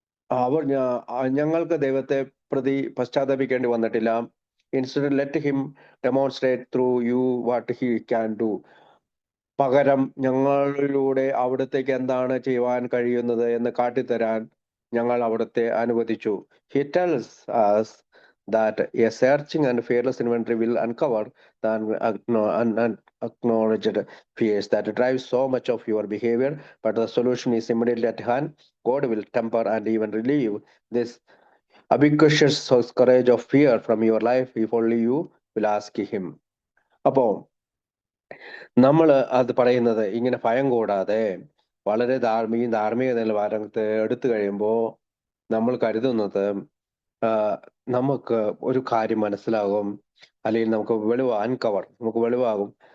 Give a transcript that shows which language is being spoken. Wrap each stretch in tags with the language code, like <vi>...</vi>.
<ml>അവർ ഞങ്ങൾക്ക് ദൈവത്തെ പ്രതി പശ്ചാത്തപിക്കേണ്ടി വന്നിട്ടില്ല.</ml> <en>Instead let him demonstrate through you what he can do.</en> <ml>പകരം ഞങ്ങളിലൂടെ അവിടത്തേക്ക് എന്താണ് ചെയ്യുവാൻ കഴിയുന്നത് എന്ന് കാട്ടിത്തരാൻ ഞങ്ങൾ അവിടുത്തെ അനുവദിച്ചു.</ml> <en>He tells us that a searching and fearless inventory will uncover the unacknowledged fears that drive so much of your behavior, but the solution is immediately at hand. God will temper and even relieve this ubiquitous courage of fear from your life if only you will ask him.</en> <ml>അപ്പോ നമ്മൾ അത് പറയുന്നത് ഇങ്ങനെ ഭയം കൂടാതെ വളരെ ധാർമ്മിക നിലവാരത്തെ എടുത്തു കഴിയുമ്പോൾ നമ്മൾ കരുതുന്നത് നമുക്ക് ഒരു കാര്യം മനസ്സിലാകും, അല്ലെങ്കിൽ നമുക്ക് നമുക്ക് വെളിവാകും.</ml>